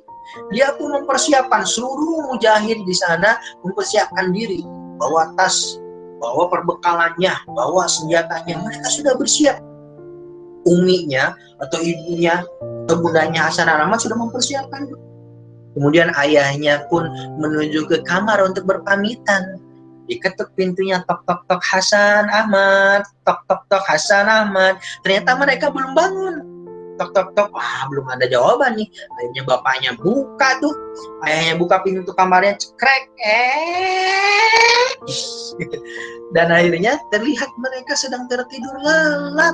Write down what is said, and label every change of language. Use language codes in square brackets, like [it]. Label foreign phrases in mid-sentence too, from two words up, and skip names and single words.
[id] Dia pun mempersiapkan seluruh mujahid di sana, mempersiapkan diri, bawa tas, bawa perbekalannya, bawa senjatanya. Mereka sudah bersiap. Uminya atau ibunya atau bundanya Hasan dan Ahmad sudah mempersiapkan. Kemudian ayahnya pun menuju ke kamar untuk berpamitan. Diketuk pintunya, tok tok tok Hasan Ahmad, tok tok tok Hasan Ahmad. Ternyata mereka belum bangun. Tok tok tok, belum ada jawaban nih. Akhirnya bapaknya buka tuh, ayahnya buka pintu kamarnya, cekrek, dan akhirnya terlihat mereka sedang tertidur lelap.